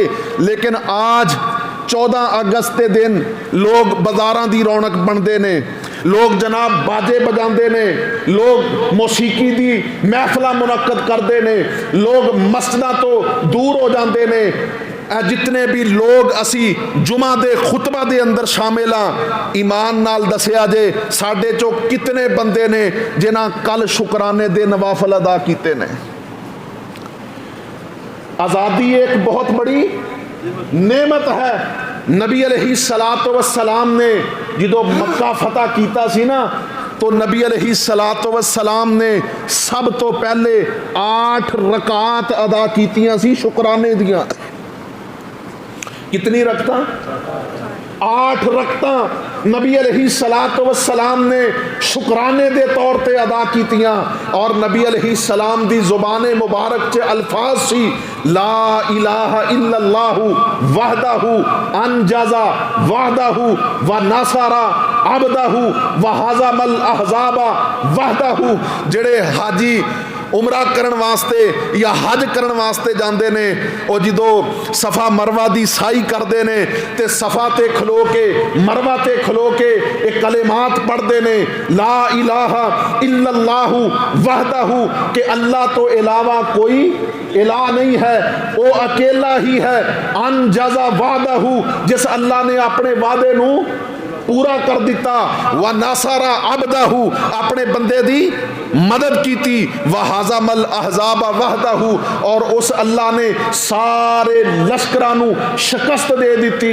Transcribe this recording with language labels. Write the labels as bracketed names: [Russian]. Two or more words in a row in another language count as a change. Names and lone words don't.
[Urdu] لیکن آج 14 اگست کے دن لوگ بازاراں کی رونق بنتے نے، لوگ جناب باجے بجاتے نے، لوگ موسیقی کی محفل منعقد کرتے نے، لوگ مسجدوں تو دور ہو جاتے نے. [Punjabi] جتنے بھی لوگ اسی جمعہ دے خطبہ دے اندر شامل ہاں, ایمان نال دسیا جے ساڈے چو کتنے بندے نے جنہاں کل شکرانے دے نوافل ادا کیتے نے. [Urdu] آزادی ایک بہت بڑی نعمت ہے. [Punjabi] نبی [Arabic] علیہ الصلاۃ والسلام [Punjabi] نے جو مکہ فتح کیتا سی نا، تو نبی [Arabic] علیہ الصلاۃ والسلام [Punjabi] نے سب تو پہلے 8 رکعات ادا کیتیاں سی شکرانے دیاں. کتنی رکعتاں? 8 رکعتاں نبی [Arabic] علیہ الصلاۃ والسلام [Punjabi] نے شکرانے دے طور پے ادا کیتیاں. اور نبی علیہ السلام دی زبانِ مبارک چ الفاظ سی [Arabic] لا إله إلا الله وحده أنجز وحده ونصر عبده وهزم الأحزاب وحده. [Punjabi] جیڑے حاجی عمرہ کرن واسطے یا حج کرن واسطے جاتے نے، اور جو صفا مروہ کی سعی کرتے نے تے صفا تے کھلو کے مروہ تے کھلو کے ایک کلمات پڑھتے نے [Arabic] لا إله إلا الله وحده, [Urdu] کے اللہ تو علاوہ کوئی الہ نہیں ہے، وہ اکیلا ہی ہے. [Arabic] أنجز وعده, [Punjabi] جس اللہ نے اپنے وعدے نوں پورا کر دتا. [Arabic] ونصر عبده, [Punjabi] اپنے بندے دی مدد کی تھی. [Arabic] وهزم الأحزاب وحده, [Punjabi] اور اس اللہ نے سارے لشکراں نوں شکست دے دی تھی.